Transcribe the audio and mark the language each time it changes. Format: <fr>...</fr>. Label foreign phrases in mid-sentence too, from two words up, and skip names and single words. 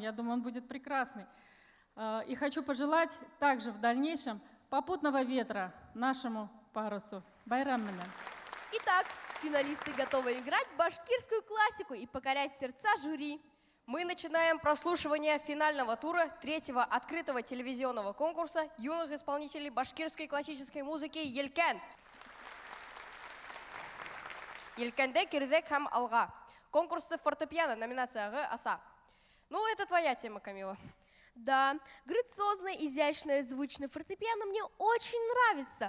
<ru>Я думаю, он будет прекрасный. И хочу пожелать также в дальнейшем попутного ветра нашему парусу.</ru> <ba>Байрам менен.</ba> <ru>Итак, финалисты готовы играть башкирскую классику и покорять сердца жюри. Мы начинаем прослушивание финального тура третьего открытого телевизионного конкурса юных исполнителей башкирской классической музыки «Елкен».</ru> <ba>«Елкенде кирдек хам алга».</ba> <ru>Конкурсы фортепиано, номинация «Г. Аса». Ну, это твоя тема, Камила. Да, грациозное, изящное, звучное фортепиано мне очень нравится.</ru>